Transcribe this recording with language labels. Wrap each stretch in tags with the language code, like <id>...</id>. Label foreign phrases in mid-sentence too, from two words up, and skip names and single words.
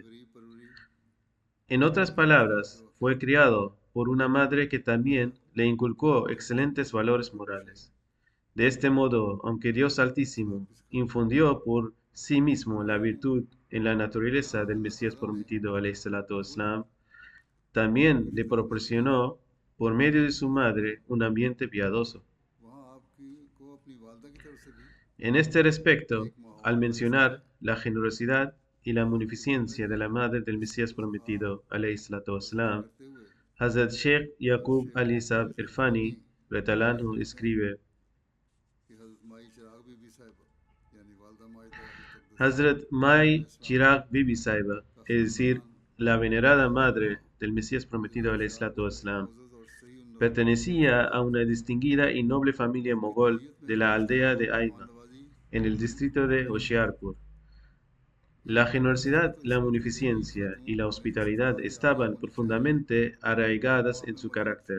<es>En otras palabras, fue criado por una madre que también le inculcó excelentes valores morales. De este modo, aunque Dios Altísimo infundió por sí mismo la virtud en la naturaleza del Mesías prometido,</es> <ar>عليه الصلاة والسلام,</ar> <es>también le proporcionó, por medio de su madre, un ambiente piadoso. En este respecto, al mencionar la generosidad y la munificencia de la madre del Mesías prometido,</es> <ar>عليه الصلاة والسلام,</ar> <es>Hazrat Sheikh Yaqub Ali Sab Irfani, Retalanhu, escribe: Hazrat Mai Chirag Bibi Saiba, es decir, la venerada madre del Mesías prometido</es> <ar>عليه الصلاة والسلام,</ar> <es>pertenecía a una distinguida y noble familia mogol de la aldea de Aima, en el distrito de Hoshiarpur. La generosidad, la munificencia y la hospitalidad estaban profundamente arraigadas en su carácter.</es>